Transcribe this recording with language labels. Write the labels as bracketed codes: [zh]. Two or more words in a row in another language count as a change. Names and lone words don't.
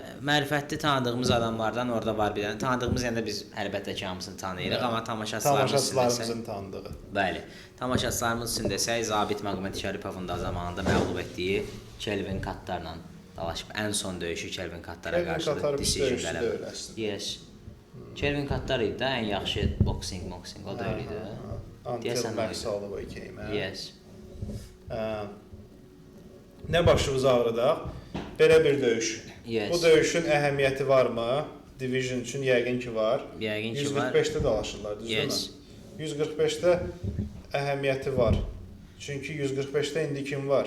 [az] Mərifətli tanıdığımız adamlardan orada var bir dənə. Tanıdığımız yəni biz əlbəttə ki hamısını tanıyırıq, amma tamaşaçılarımızın tanıdığı. Bəli. Tamaşaçılarımız üçün desək Zabit Məqməd Şəripovun da zamanında məğlub etdiyi Kelvin Kattarla dalaşıb. Ən son döyüşü Kelvin Kattara qarşı decision qələbə. [en] Yes. [az] Kelvin Kattar idi də ən yaxşı boxing o da öyle idi. [en] Until Max Holloway came. Yes. [az] Nə başımız ağrıdaq? Belə bir döyüş. [en] Yes. [az] Bu döyüşün əhəmiyyəti varmı? Division üçün yəqin ki var. Yəqin ki var. 145-də dalaşırlar, düzdürmü? [en] Yes. [az] 145-də əhəmiyyəti var. Çünki 145-də indi kim var?